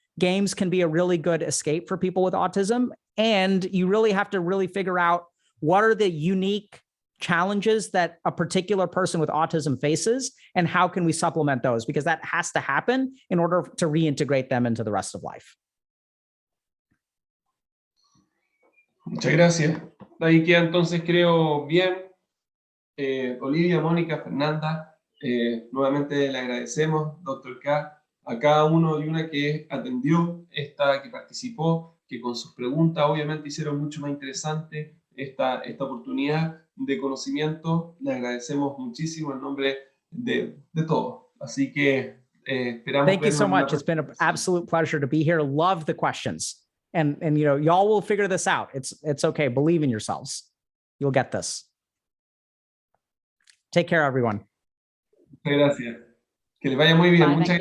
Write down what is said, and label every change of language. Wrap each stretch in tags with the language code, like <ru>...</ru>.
<en>Games can be a really good escape for people with autism. And you really have to really figure out what are the unique challenges that a particular person with autism faces and how can we supplement those, because that has to happen in order to reintegrate them into the rest of life.</en> <es>Muchas gracias. Ahí queda entonces, creo, bien. Olivia, Mónica, Fernanda, nuevamente le agradecemos, Dr. K, a cada uno y una que atendió, que participó, que con sus preguntas obviamente hicieron mucho más interesante esta oportunidad de conocimiento. Le agradecemos muchísimo en nombre de todos. Así que esperamos.</es> <en>Thank you so much. It's been an absolute pleasure to be here. Love the questions. And you know, y'all will figure this out. It's okay. Believe in yourselves. You'll get this. Take care, everyone.</en> <es>Muchas gracias. Que les vaya muy bien.</es> <en>Bye,</en> <es>Muchas</es> <en>thank</en>